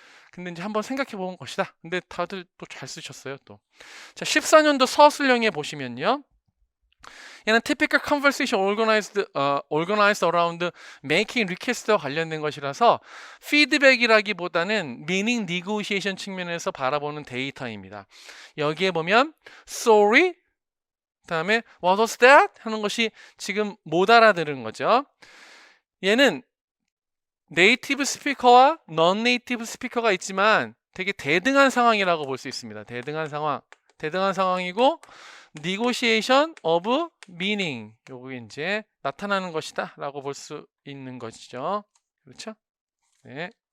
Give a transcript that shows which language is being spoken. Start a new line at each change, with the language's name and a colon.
Korean: 근데 이제 한번 생각해 본 것이다. 근데 다들 또 잘 쓰셨어요, 또. 자, 14년도 서술형에 보시면요. 얘는
English: typical conversation organized around making request
Korean: 와 관련된 것이라서 피드백이라기보다는 meaning negotiation 측면에서 바라보는 데이터입니다.
English: 여기에 보면 sorry,
Korean: 그다음에
English: what was that?
Korean: 하는 것이 지금 못 알아들은 거죠. 얘는 네이티브 스피커와 non 네이티브 스피커가 있지만 되게 대등한 상황이라고 볼 수 있습니다. 대등한 상황이고 negotiation of meaning, 요게 이제 나타나는 것이다 라고 볼 수 있는 것이죠. 그렇죠? 네.